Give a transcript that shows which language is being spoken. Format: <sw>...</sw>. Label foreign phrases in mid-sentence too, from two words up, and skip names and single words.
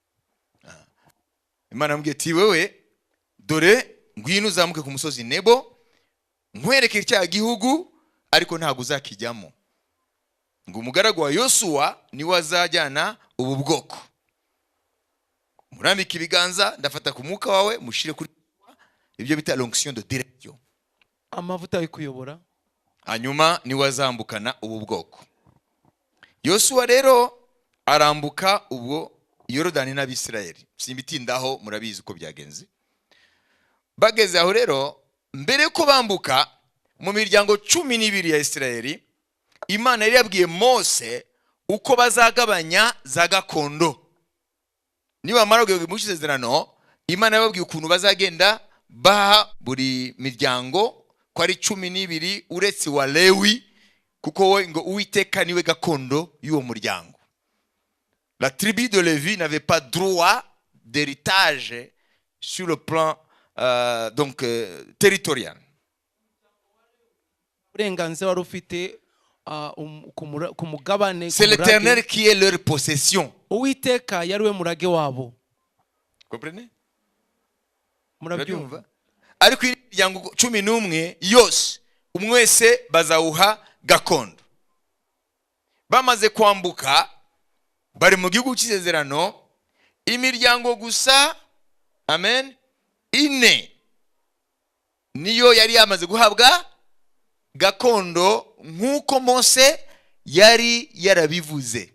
<rw>Imana amubwiye ati, wewe dore ngwino uzamuke ku musozi Nebo, nkwereke cya gihugu ariko ntago uzakijyamo. Ngo umugaragu wa Yosuwa ni wazajyana ubu bwoko. Murambika ibiganza, ndafata ku mwuka wawe mushire kuri ibyo bita</rw> <fr>l'onction de direction.</fr> <rw>Amavuta yo kuyobora. Hanyuma ni wazambukana ubu bwoko. Yosuwa rero arambuka ubwo Yorodani n'Abisirayeli. Simbitindaho, murabizi uko byagenze. Bageze aho rero, mbere ko bambuka mu miryango 12 ya Isirayeli, Imana yari yabwiye Mose uko bazagabanya za gakondo. Niba marago mu isezerano, Imana yababwiye ukuntu bazagenda baha buri miryango ko ari 12 uretse wa Lewi, kuko we ngo Uwiteka niwe gakondo y'uwo muryango.</rw> <fr>La tribu de Lévi n'avait pas droit d'héritage sur le plan territorial.</fr> <rw>Uburenganzira wari ufite ku mugabane.</rw> <fr>C'est l'Éternel qui est leur possession.</fr> <rw>Uwiteka yari we murage wabo.</rw> <fr>Comprenez?</fr> <rw>Murabyumva? Ariko imiryango 11 yose umwese bazawuha gakondo. Bamaze kwambuka bari mu gihugu cy'isezerano, imiryango gusa, amen, 4 niyo yari yamaze guhabwa gakondo nk'uko Mose yari yarabivuze.</rw>